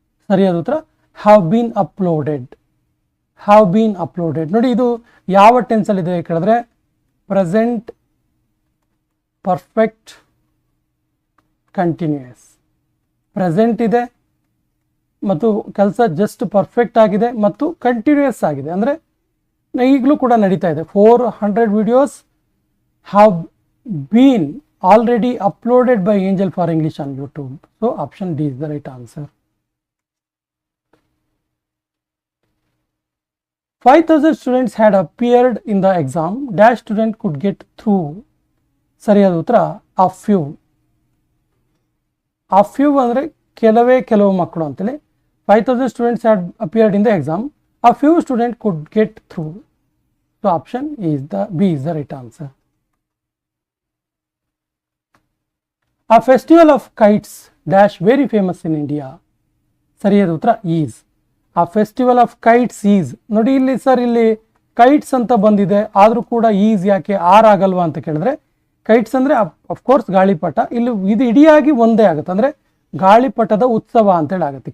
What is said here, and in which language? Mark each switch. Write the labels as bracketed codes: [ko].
[kn] ಸರಿಯಾದ ಉತ್ತರ [en] Have been uploaded. Have been uploaded. [kn] ನೋಡಿ, ಇದು ಯಾವ ಟೆನ್ಸಲ್ಲಿದೆ ಕೇಳಿದ್ರೆ [en] Present perfect continuous. [kn] ಪ್ರೆಸೆಂಟ್ ಇದೆ ಮತ್ತು ಕೆಲಸ ಜಸ್ಟ್ ಪರ್ಫೆಕ್ಟ್ ಆಗಿದೆ ಮತ್ತು ಕಂಟಿನ್ಯೂಯಸ್ ಆಗಿದೆ, ಅಂದರೆ ಈಗಲೂ ಕೂಡ ನಡೀತಾ ಇದೆ. [en] 400 videos have been already uploaded by Angel for English on YouTube. So option D is the right answer. 5,000 students had appeared in the exam. Dash student could get through. [kn] ಸರಿಯಾದ ಉತ್ತರ [en] a few. [kn] A few ಅಂದರೆ ಕೆಲವು ಮಕ್ಕಳು ಅಂತೇಳಿ. [en] 5,000 students had appeared in the exam. A few students could get through. So option B is the right answer. A festival of kites dash very famous in India. [kn] ಸರಿಯಾದ ಉತ್ತರ [en] is. A festival of kites is. [kn] ನೋಡಿ ಇಲ್ಲಿ sir, ಇಲ್ಲಿ kites ಅಂತ ಬಂದಿದೆ, ಆದರೂ ಕೂಡ is ಯಾಕೆ ಆರ್ ಆಗಲ್ವಾ ಅಂತ ಕೇಳಿದ್ರೆ, ಕೈಟ್ಸ್ ಅಂದರೆ ಅಫ್ಕೋರ್ಸ್ ಗಾಳಿಪಟ, ಇಲ್ಲಿ ಇದು ಇಡಿಯಾಗಿ ಒಂದೇ ಆಗುತ್ತೆ, ಅಂದರೆ ಗಾಳಿಪಟದ ಉತ್ಸವ ಅಂತೇಳಿ ಆಗುತ್ತೆ.